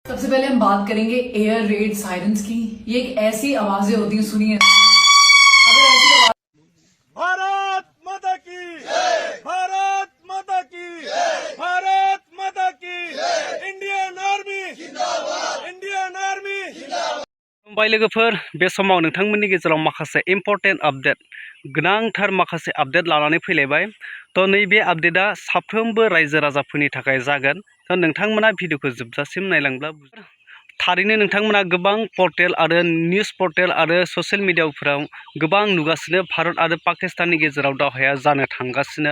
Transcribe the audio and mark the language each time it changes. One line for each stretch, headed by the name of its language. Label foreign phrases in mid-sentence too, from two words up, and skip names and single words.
Hindi: सबसे पहले हम बात करेंगे एयर रेड सायरन्स की। ये एक ऐसी आवाजें होती हैं, सुनिए। अगर ऐसी आवाज भारत माता की भारत माता की भारत माता की
English: Indian Army Indian Army
Bodo: खुलुमबाय लोगोफोर, बे समाव नोंथांमोननि गेजेराव माखासे
English: important update
Bodo: गोनांथार माखासे आपडेट लानानै फैलायबाय। तो नैबे आपडेटआ साफ्रोमबो रायजो राजाफोरनि थाखाय जागोन। तो नोंथांमोना भिडिअखौ जोबजासिम नायलांब्ला थारैनो नोंथांमोना गोबां पर्टेल आरो
English: news portal
Bodo: आरो ससियेल मिडियाफोराव गोबां नुगासिनो भारत आरो पाकिस्ताननि गेजेराव दावहाया जानो थांगासिनो।